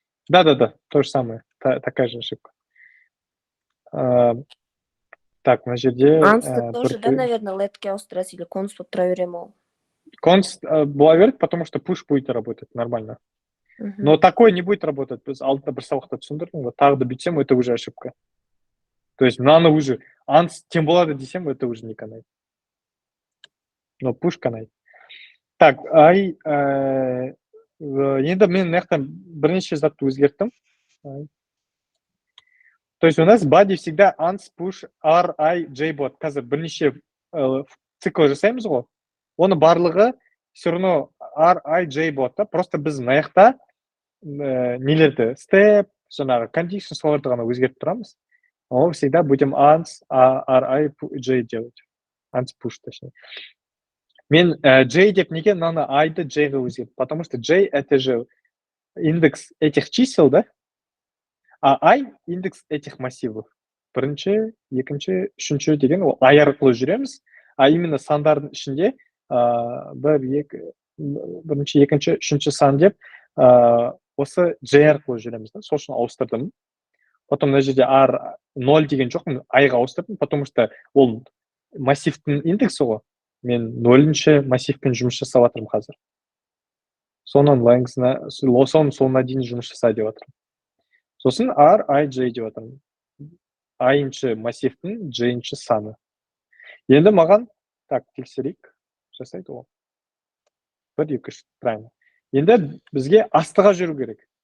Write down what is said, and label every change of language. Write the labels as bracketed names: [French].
[Russian] Да, то же самое, такая же ошибка. [Kazakh] Так, мына жерде... Ansты [Russian] тоже, да, наверное, [Kazakh] let'ке ауыстырасыз или const болып тұра бере ме ол? [Russian] Const бола береді, потому что push будет работать нормально. Но такой не будет работать. [Kazakh] Біз алдында бір сабақта түсіндірдім ғой, тағы да бүйтсем, [Russian] это уже ошибка. То есть [Kazakh] мынаны [Russian] уже ans [Kazakh] тем болады десем, [Russian] это уже не канает. Но push канает. [Kazakh] Так, енді мен мынаяқтан бірнеше затты өзгерттім. [Russian] То есть у нас body всегда ans, push, r, I, j [Kazakh] болады. Қазір бірнеше цикл жасаймыз ғой. Оны барлығы все равно r, I, j болады. [Russian] Просто [Kazakh] біз мынаяқта нелерді, step, жаңағы condition соларды ғана өзгертіп тұрамыз. [Russian] Мы всегда будем ans, r, I, j делать. Ans, push, точнее. [Kazakh] Мен J деп неге мынаны I-ды J-ға өзгерттім? [Russian] Потому что J это же индекс этих чисел, да? А I индекс этих массивов. [Kazakh] Бірінші, екінші, үшінші деген ол I арқылы жүреміз. [Russian] А именно [Kazakh] сандардың ішінде бірінші, екінші, үшінші сан деп осы J арқылы жүреміз. Сол үшін ауыстырдым. [Russian] Потом [Kazakh] мына жерде R 0 деген жоқпын, I-ға ауыстырдым, [Russian] потому что [Kazakh] ол массивтің индексі ғой. Мен 0-ші массивпен жұмыс жасап жатырмын қазір. Соның леңгісіне, соның соңына дейін жұмыс жаса деп жатырмын. Сосын R, I, J деп жатырмын. I-ші массивтің J-ші саны. Енді маған, так, тексерейік, жасайды ол. 1, 2, 3, [Russian] правильно. [Kazakh] Енді бізге астыға жүру керек.